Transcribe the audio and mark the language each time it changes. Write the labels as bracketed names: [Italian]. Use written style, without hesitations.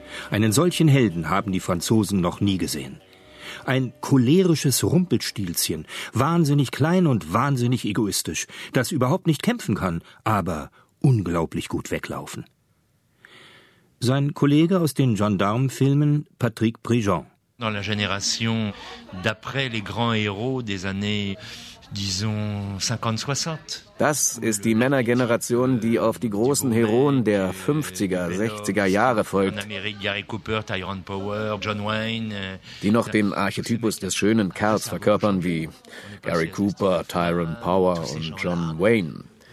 [German] Einen solchen Helden haben die Franzosen noch nie gesehen. Ein cholerisches Rumpelstilzchen, wahnsinnig klein und wahnsinnig egoistisch, das überhaupt nicht kämpfen kann, aber unglaublich gut weglaufen. Sein Kollege aus den Gendarmenfilmen, Patrick Prigent. [French] Dans la génération d'après les grands héros des années, disons, 50-60. [German] Das ist die Männergeneration, die auf die großen Heroen der 50er, 60er Jahre folgt. [French] Gary Cooper, Tyrone Power, John Wayne. [German] Die noch den Archetypus des schönen Kerls verkörpern wie Gary Cooper, Tyrone Power und John Wayne.